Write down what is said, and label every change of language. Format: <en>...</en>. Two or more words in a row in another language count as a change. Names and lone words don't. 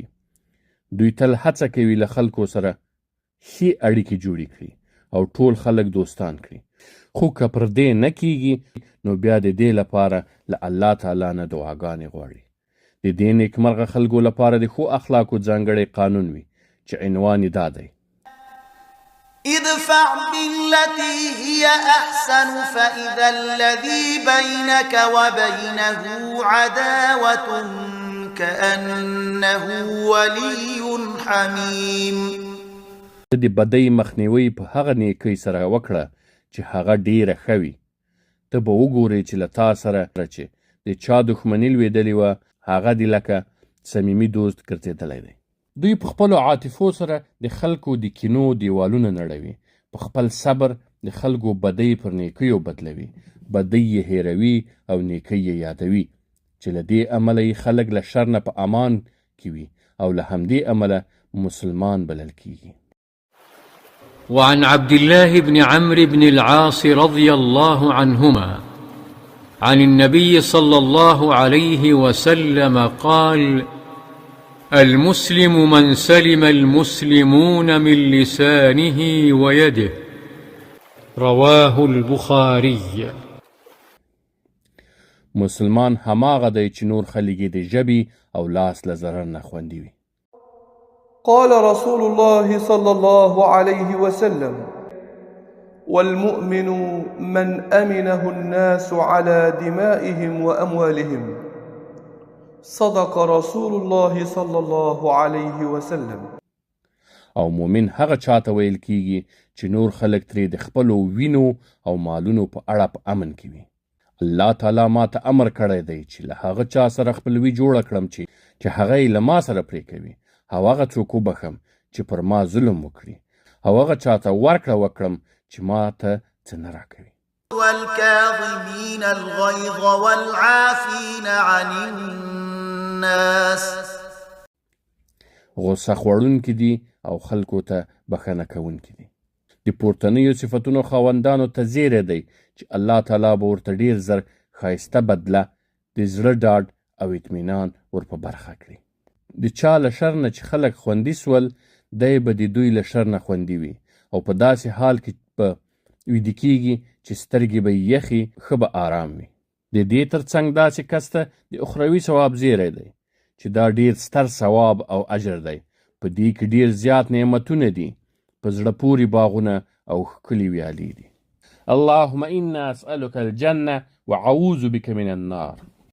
<ps>دوی تل هڅه کوي له خلکو سره ښې اړیکې جوړې کړي او ټول خلک دوستان کړي. خو که پر دې نه کیږي، نو بیا د دې لپاره له الله تعالی نه دعاګانې غواړي. د دې نیکمرغه خلکو لپاره د ښو اخلاقو ځانګړی قانون وي چې عنوان یې دا دی:</ps> <ar>ادفع بالتي هي أحسن فإذا الذي بينك وبينه عداوة كأنه ولي حميم.</ar> <ps>د بدۍ مخنیوي په هغه نیکۍ سره وکړه چې هغه ډیره ښه وي. ته به وګورې چې له تا سره چې د چا دښمني لوېدلې وه، هغه دې لکه صمیمي دوست ګرځېدلی دی. دوی په خپلو عاطفو سره د خلکو د کینو دیوالونه نړوي. په خپل صبر د خلکو بدۍ پر نیکیو بدلوي، بدۍ یې هیروي او نیکۍ یې یادوي، چې له دې امله یې خلک له شر نه په امان کې وي او له همدې امله مسلمان بلل کیږي.</ps> <ar>وعن عبد الله بن عمرو بن العاص رضي الله عنهما عن النبي صلى الله عليه وسلم قال: المسلم من سلم المسلمون من لسانه ويده. رواه البخاري.</ar> <ps>مسلمان هماغه دی چې نور خلک د ژبې او لاس له ضرر نه خوندي وي.</ps> <ar>قال رسول الله صلى الله عليه وسلم: والمؤمن من أمنه الناس على دمائهم وأموالهم. صدق رسول الله صلى الله عليه وسلم.</ar> <ps>او مؤمن هغه چاته ویل کیږي چې نور خلک ترې د خپلو وینو او مالونو په اړه په امن کې وي. الله تعالی ما ته امر کړی دی چې له هغه چا سره خپلوي جوړه کړم چې هغه یې له ما سره پرې کوي، او هغه څوک وبخم چې پر ما ظلم وکړي، او هغه چاته ورکړه وکړم چې ما ته څه نه راکوي.</ps> <ar>والكاظمين الغيظ والعافين عن الناس.</ar> <ps>غصه خوړونکي دي او خلکو ته بخښنه کوونکي دي. د پورتنیو صفتونو خاوندانو ته زیری دی چې الله تعالی به ورته ډیر زر ښایسته بدله د زړه ډاډ او اطمینان ور په برخه کړي. د چا له شر نه چې خلک خوندي سول، دی به د دوی له شر نه خوندي وي، او په داسې حال کې به ویده کیږي چې سترګې به یخي، ښه به آرام وي. د دې ترڅنګ داسې کس ته د اخروي ثواب زیری دی چې دا ډیر ستر ثواب او اجر دی. په دې کې ډیر زیات نعمتونه دي، په زړه پورې باغونه او ښکلي ویالې دي.</ps> <ar>اللهم انا اسألك الجنة وعوذ بك من النار.</ar>